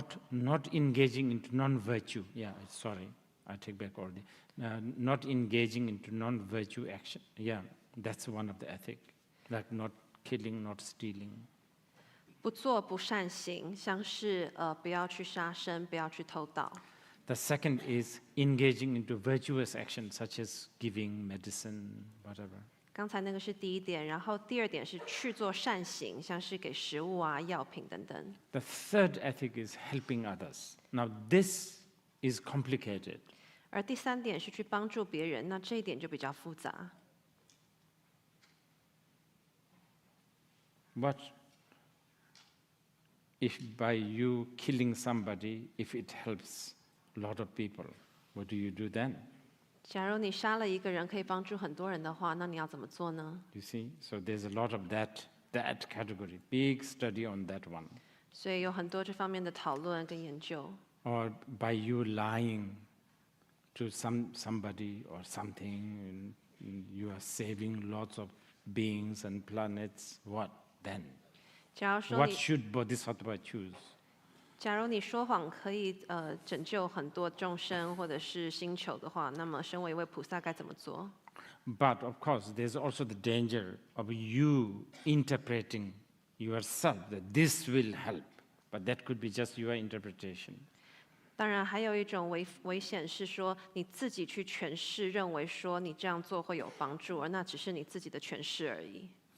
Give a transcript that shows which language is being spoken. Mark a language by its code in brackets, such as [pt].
[en] Not engaging into non-virtue. Yeah, sorry. I take back all the. Not engaging into non-virtue action. Yeah, that's one of the ethic. Like not killing, not stealing. [zh] 不做不善行，像是不要去杀生，不要去偷盗。 [en] The second is engaging into virtuous actions such as giving, medicine, whatever. [zh] 刚才那个是第一点，然后第二点是去做善行，像是给食物啊、药品等等。 [en] The third ethic is helping others. Now this is complicated. [zh] 而第三点是去帮助别人，那这一点就比较复杂。 [en] What if by you killing somebody, if it helps a lot of people, what do you do then? [zh] 假如你杀了一个人，可以帮助很多人的话，那你要怎么做呢？ [en] You see, so there's a lot of that category. Big study on that one. [zh] 所以有很多这方面的讨论跟研究。 [en] Or by you lying to somebody or something, and you are saving lots of beings and planets. What then? [zh] 假如说 [en] What [zh] 你 [en] should Bodhisattva choose? [zh] 假如你说谎可以拯救很多众生或者是星球的话，那么身为一位菩萨该怎么做？ [en] But of course, there's also the danger of you interpreting yourself that this will help. But that could be just your interpretation. [zh] 当然，还有一种危险是说你自己去诠释，认为说你这样做会有帮助，而那只是你自己的诠释而已。